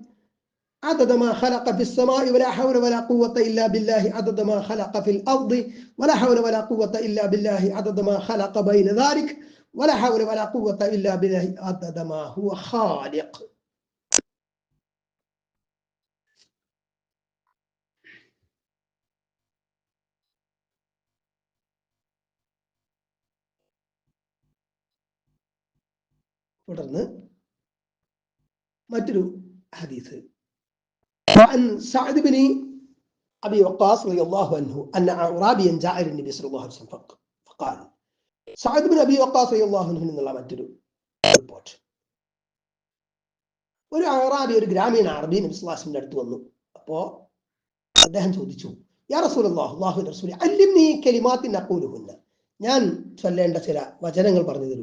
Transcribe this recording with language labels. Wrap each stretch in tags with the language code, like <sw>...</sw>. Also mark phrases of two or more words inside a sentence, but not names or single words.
<ar>عدد ما خلق في السماء ولا حول ولا قوة إلا بالله عدد ما خلق في الأرض ولا حول ولا قوة إلا بالله عدد ما خلق بين ذلك ولا حول ولا قوة إلا بالله عدد ما هو خالق.</ar> <ml>തുടർന്ന് മറ്റൊരു ഹദീസ്</ml> <ar>عن سعد بن أبي وقاص رضي الله عنه أن أعرابيا جاء إلى النبي صلى الله عليه وسلم فقال سعد بن أبي وقاص رضي الله عنه</ar> <ml>എന്നുള്ള മറ്റൊരു റിപ്പോർട്ട്. ഒരു അറാബി, ഒരു ഗ്രാമീണ അറബി നബി</ml> <ar>صلى الله عليه وسلم</ar> <ml>അടുത്ത് വന്നു. അപ്പോ അദ്ദേഹം ചോദിച്ചു,</ml> <ar>يا رسول الله,</ar> <ml>അല്ലാഹുവിന്റെ റസൂലേ,</ml> <ar>علمني كلمات أقولهن,</ar> <ml>ഞാൻ ചൊല്ലേണ്ട ചില വചനങ്ങൾ പറഞ്ഞു തരൂ.</ml>